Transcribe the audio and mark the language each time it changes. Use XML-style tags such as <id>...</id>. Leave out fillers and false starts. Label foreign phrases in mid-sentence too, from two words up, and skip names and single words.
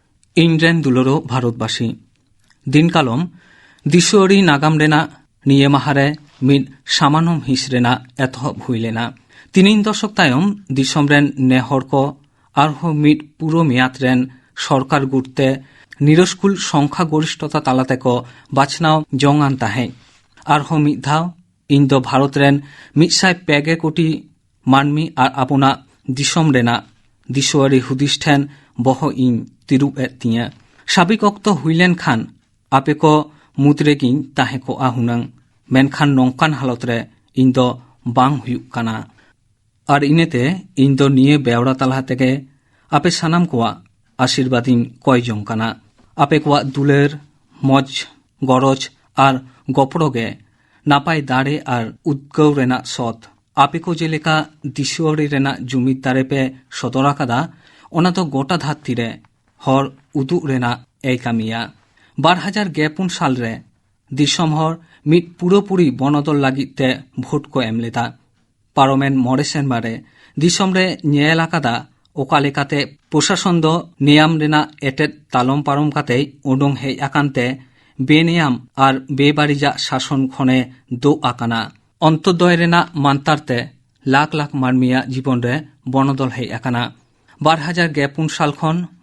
<sat>ᱤᱧᱨᱮᱱ ᱫᱩᱞᱟᱹᱲᱚ ᱵᱷᱟᱨᱚᱛᱵᱟᱥী ᱫᱤᱱᱠᱟᱞᱚᱢ ᱫᱤᱥᱣᱟᱹᱨᱤ ᱱᱟᱜᱟᱢ ᱨᱮᱱᱟᱜ ᱱᱤᱭᱟᱹ ᱢᱟᱦᱟᱨᱮ ᱢᱤᱫ ᱥᱟᱢᱟᱱᱚᱢ ᱦᱤᱸᱥ ᱨᱮᱱᱟᱜ ᱮᱛᱚᱦᱚᱵ ᱦᱩᱭ ᱞᱮᱱᱟ। 3 दशक तायम दिसम रेन ने हर को आरहो मिद पुरो मेयाद रेन सरकार गुटते निरस्कुल संख्या गरिष्ठता तालाते को बाछनाव जंगान ताहें आरहो मिद धाव इन दो भारत रेन 100 कोटी मानमी आर आपुना दिसम रेना दिसवारी हुदिस ठेन बहो इन तिरुप ए तिया साबिक अक्तो हुइलेन खान आपे को मुद्रेगिन ताहे को आहुनंग मेनखान नंकान हालत रे इन दो बांग हुयुक काना और इनेते इन दो निये बेवड़ा तलहा तेगे आपे सानाम कोआ आशीर्वादिन कय जंग काना आपे कोआ दुलेर मज गरज और गपड़ोगे नापाय दाड़े और उद्गव रेना सत आपे को जेलेका दिसुआरी रेना जुमिद दारे पे सदरा कादा ओना तो गोटा धात्ती रे हर उदु रेना ए कामिया 2004 साल रे दिसम हर मिद पुरोपुरी बनदल लागिते भोट को एम लेदा पारमेन मरे सेनबारे दिसम रे ᱧᱮᱞ आकादा ओका लेकाते प्रशासन दो नियम रेना एटेट तालम पारम काते उडों हेज आकानते बेनियम और बेबारिजा शासन खने दो आकाना अंत्योदय रेना मानतारते लाख लाख मानमिया जीवन रे बनदल हेज आकाना 2004 साल खन</sat>